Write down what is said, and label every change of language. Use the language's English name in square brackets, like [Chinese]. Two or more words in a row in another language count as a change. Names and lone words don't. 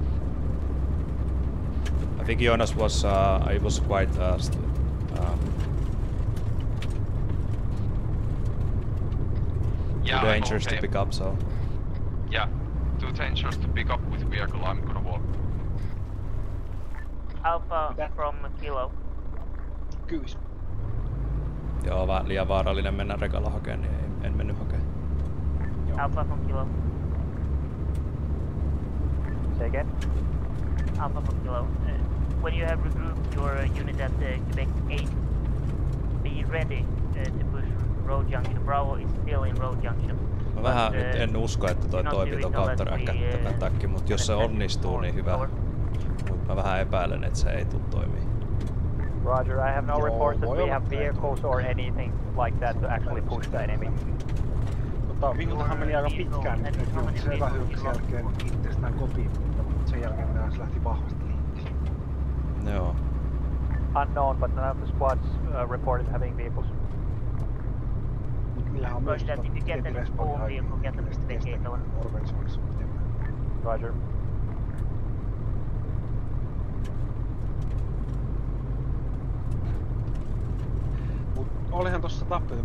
[English] I think Jonas was I was quite Yeah, too dangerous okay. to pick up, so. Yeah, too dangerous to pick up with vehicle. I'm gonna walk. Alpha from Kilo. Kyys. [Finnish] Joo, vähän liian vaarallinen mennä rekalla hakemaan, niin en mennyt hakemaan. [English] Alpha from Kilo. Say again? Alpha from Kilo. When you have regrouped your unit at Quebec 8, be ready to push Road Junction. Bravo is still in Road Junction. [Finnish] Mä vähän nyt en usko, että toi toimii tuon counter-attack, mutta jos se onnistuu, niin hyvä. Mut mä vähän epäilen, että se ei tule toimii. [English] Roger, I have no reports that we have vehicles or anything like that to actually push the enemy. [Finnish] Viikultahan meni aika pitkään, että se hyökkäyksen jälkeen itsestään kotiin, mutta sen jälkeen se lähti vahvasti liikkeelle. Joo. [English] Unknown, but none of the squads reported having vehicles. [Finnish] Niillähän on myös organisoinnissa. [English] Roger. [Finnish] Mut olihan tossa tappioita.